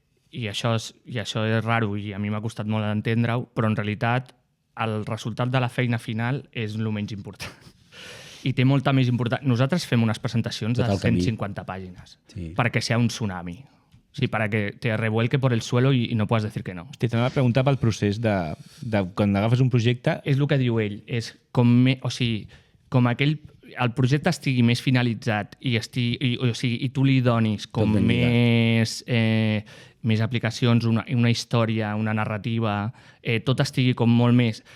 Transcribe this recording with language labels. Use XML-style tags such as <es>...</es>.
<ca>I això és raro i a mi m'ha costat molt d'entendre-ho, però en realitat el resultat de la feina final és el menys important. I té molta més importància. Nosaltres fem unes presentacions de 150 pàgines perquè sigui un tsunami.</ca> <es>Sí, para que te revuelque por el suelo y no puedas decir que no.</es> <ca>Hosti, t'anava a preguntar pel procés de quan agafes un projecte... És el que diu ell. És com el projecte estigui més finalitzat i tu li donis com més aplicacions, una història, una narrativa, tot estigui com molt més...</ca>